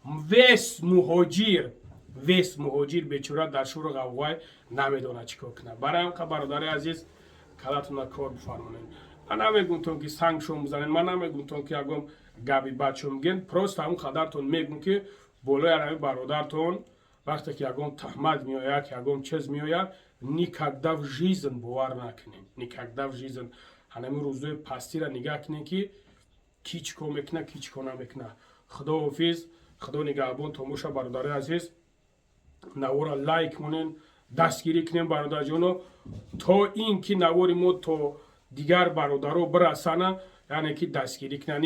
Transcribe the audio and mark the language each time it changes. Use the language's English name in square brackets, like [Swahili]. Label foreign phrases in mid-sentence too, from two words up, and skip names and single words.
[Tajik] вес муҳоҷир бечора дар шӯру ғавғое намедонад чӣ кор кунад барои ҳам бародари азиз калатона кор бифармонед ман намегӯмтон ки сангшон бизанед ман намегӯмтон ки ягон габи бадшо мегӯед просто ҳамун қадартон мегӯм ки болои анами бародартон вақте ки ягон тӯҳмат меояд ягон чиз меояд [Russian] никогда в жизнь [Tajik] бовар накунем, [Russian] никогда в жизнь [Tajik] ҳанами рӯзои пастира нигоҳ кунем ки кичко мекуна кичко намекуна. Худоҳофиз, худо нигаҳбон тамоша бародари азиз, навора лайк монен, дастгирӣ кунем бародарҷоно, то ин ки навори мо то дигар бародаро бирасана, яъне ки дастгирӣ кунанд.